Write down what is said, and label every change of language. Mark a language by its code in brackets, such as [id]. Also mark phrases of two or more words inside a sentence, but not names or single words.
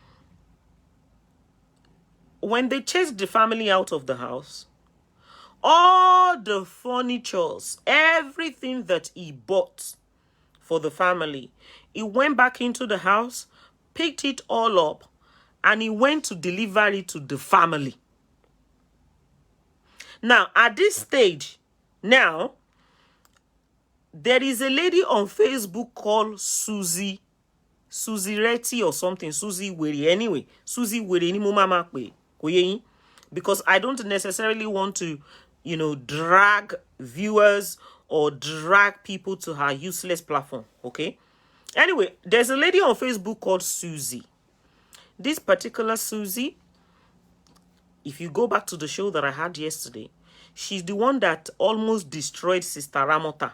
[en] When they chased the family out of the house, all the furnitures, everything that he bought for the family, he went back into the house, picked it all up, and he went to deliver it to the family. Now, at this stage, now, there is a lady on Facebook called Susie Reti or something. Susie Weri. Anyway, Susie Weri [to] ni mo mama pe. [en] Because I don't necessarily want to, you know, drag viewers or drag people to her useless platform. Okay. Anyway, there's a lady on Facebook called Susie. This particular Susie, if you go back to the show that I had yesterday, she's the one that almost destroyed Sister Ramota.